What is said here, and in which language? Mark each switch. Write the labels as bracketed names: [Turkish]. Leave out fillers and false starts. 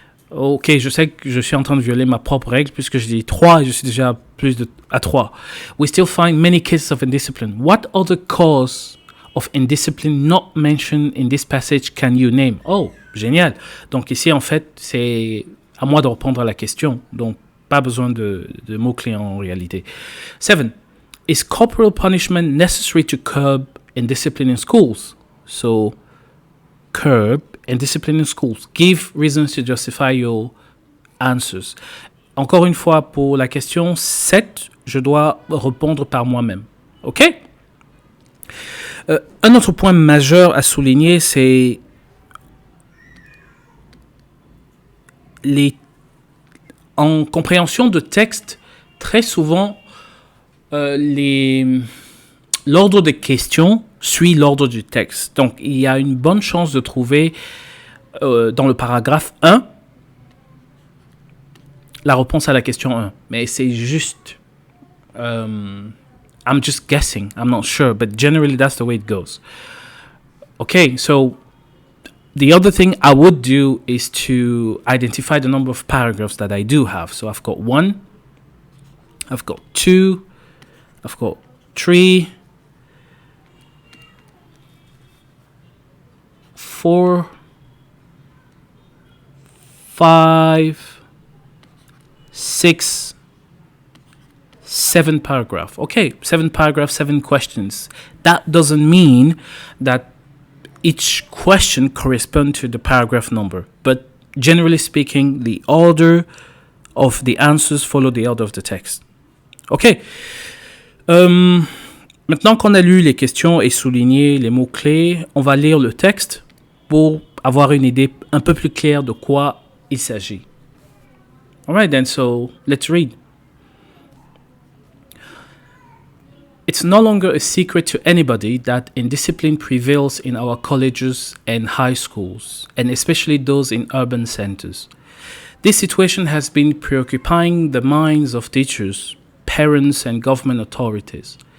[French] Ok, je sais que je suis en train de violer ma propre règle puisque je dis 3 et je suis déjà à 3. [English] We still find many cases of indiscipline. What other cause of indiscipline not mentioned in this passage can you name? [French] Oh, génial. Donc ici, en fait, c'est à moi de répondre à la question. Donc, pas besoin de mots-clés en réalité. [English] 7. Is corporal punishment necessary to curb indiscipline in schools? So, curb indiscipline in schools. Give reasons to justify your answers. [French] Encore une fois, pour la question 7, je dois répondre par moi-même. OK? Un autre point majeur à souligner, c'est en compréhension de texte, très souvent, l'ordre des questions suit l'ordre du texte. Donc, il y a une bonne chance de trouver dans le paragraphe 1 la réponse à la question 1. Mais c'est juste... [English] I'm just guessing. I'm not sure. But generally, that's the way it goes. Okay, so the other thing I would do is to identify the number of paragraphs that I do have. So I've got 1, I've got 2, I've got 3, 4, 5, 6, 7 paragraphs. Okay, 7 paragraphs, 7 questions. That doesn't mean that each question corresponds to the paragraph number. But generally speaking, the order of the answers follow the order of the text. Okay. [French] Maintenant qu'on a lu les questions et souligné les mots-clés, on va lire le texte pour avoir une idée un peu plus claire de quoi il s'agit. [English] Alright then, so let's read. It's no longer a secret to anybody that indiscipline prevails in our colleges and high schools, and especially those in urban centers. This situation has been preoccupying the minds of teachers, parents, and government authorities.